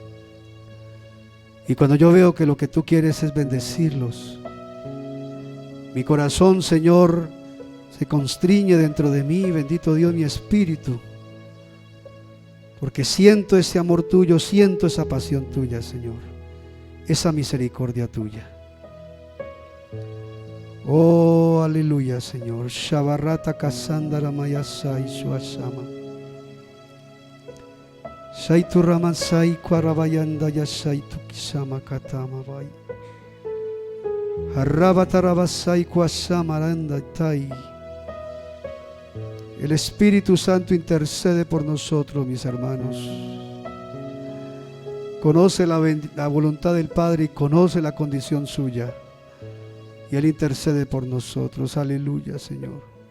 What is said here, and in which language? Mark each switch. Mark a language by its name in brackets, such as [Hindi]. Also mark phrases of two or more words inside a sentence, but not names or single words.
[Spanish] Y cuando yo veo que lo que tú quieres es bendecirlos, mi corazón, Señor, se constriñe dentro de mí, bendito Dios, mi espíritu, porque siento ese amor tuyo, siento esa pasión tuya, Señor, esa misericordia tuya. Oh, aleluya, Señor. Shabarata kasandara mayasai suasama. Shaitu ramansai kwarabayanda yashaitu kisama katama vai. Harrabatarabasai kwasamaranda tai. El Espíritu Santo intercede por nosotros, mis hermanos. Conoce la voluntad del Padre y conoce la condición suya. Y Él intercede por nosotros. Aleluya, Señor.